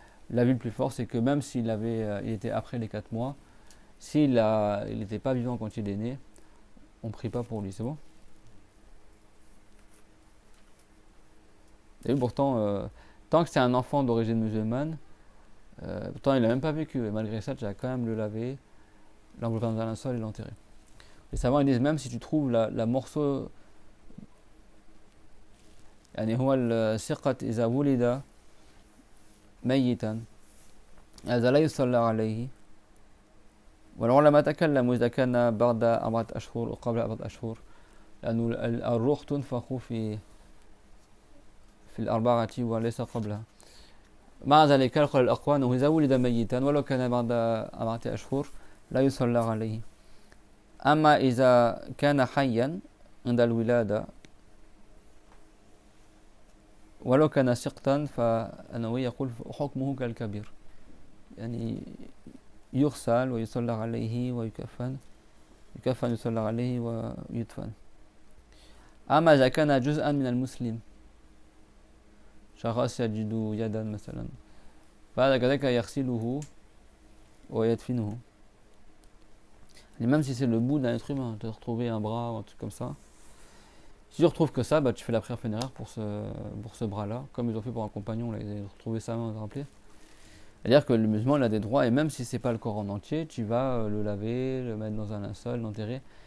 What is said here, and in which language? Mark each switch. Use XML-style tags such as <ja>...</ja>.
<fr>L'avis le plus fort, c'est que même s'il il était après les 4 mois, s'il n'était pas vivant quand il est né, on ne prie pas pour lui, c'est bon. Et pourtant, tant que c'est un enfant d'origine musulmane, pourtant il n'a même pas vécu, et malgré ça, tu vas quand même le laver, l'envelopper dans un linceul et l'enterrer. Les savants ils disent même si tu trouves la morceau,</fr> <ar>يعني هو الثقة إذا ولد ميتا هذا لا يصلى عليه والعلماء تكلموا إذا كان بعد 4 أشهر أو قبل 4 أشهر لأن الروح تنفخ في الأربعة وليس قبلها. مع ذلك قال الأقوى أنه إذا ولد ميتا ولو كان بعد 4 أشهر لا يصلى عليه. أما إذا كان حيا عند الولادة ولو كان سقطا فأنه يقول حكمه كالكبير يعني يغسل ويصلى عليه ويكفن يصلى عليه ويدفن. أما إذا كان جزءا من المسلم شخص يجد يدا مثلا فهذا كذلك يغسله ويدفنه.</ar> <fr>Et même si c'est le bout d'un être humain, tu as retrouvé un bras ou un truc comme ça, si tu retrouves que ça, bah, tu fais la prière funéraire pour ce bras-là, comme ils ont fait pour un compagnon, là, ils ont retrouvé sa main, vous vous rappelez. C'est-à-dire que le musulman il a des droits, et même si c'est pas le corps en entier, tu vas le laver, le mettre dans un linceul, l'enterrer.</fr>